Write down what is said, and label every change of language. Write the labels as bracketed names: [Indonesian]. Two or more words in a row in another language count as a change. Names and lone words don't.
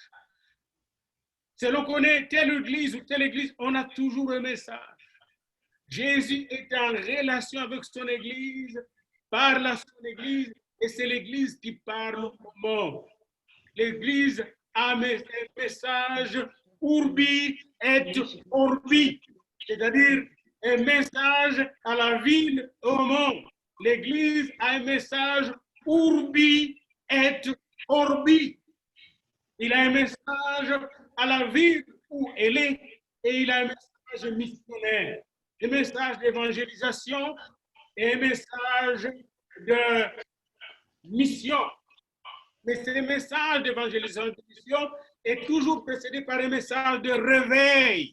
[French] Selon qu'on est telle église ou telle église, on a toujours un message. Jésus est en relation avec son église, parle à son église, et c'est l'église qui parle au monde. L'église a un message [Latin] urbi et orbi, [French] c'est-à-dire un message à la ville et au monde. L'église a un message [Latin] urbi et orbi. [French] Il a un message à la ville où elle est et il a un message missionnaire, un message d'évangélisation et un message de mission. Mais ce message d'évangélisation est toujours précédé par un message de réveil.